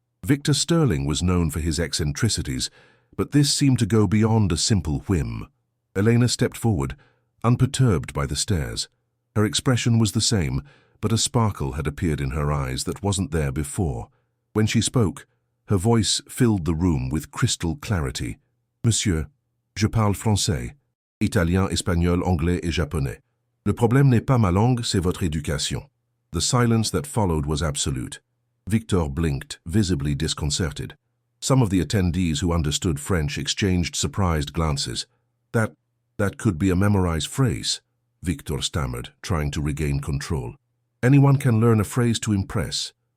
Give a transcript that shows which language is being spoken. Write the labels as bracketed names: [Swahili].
[English] Victor Sterling was known for his eccentricities, but this seemed to go beyond a simple whim. Elena stepped forward, unperturbed by the stares. Her expression was the same, but a sparkle had appeared in her eyes that wasn't there before. When she spoke, her voice filled the room with crystal clarity. [French] Monsieur, je parle français, italien, espagnol, anglais et japonais. Le problème n'est pas ma langue, c'est votre éducation. [English] The silence that followed was absolute. Victor blinked, visibly disconcerted. Some of the attendees who understood French exchanged surprised glances. That could be a memorized phrase, Victor stammered, trying to regain control. Anyone can learn a phrase to impress.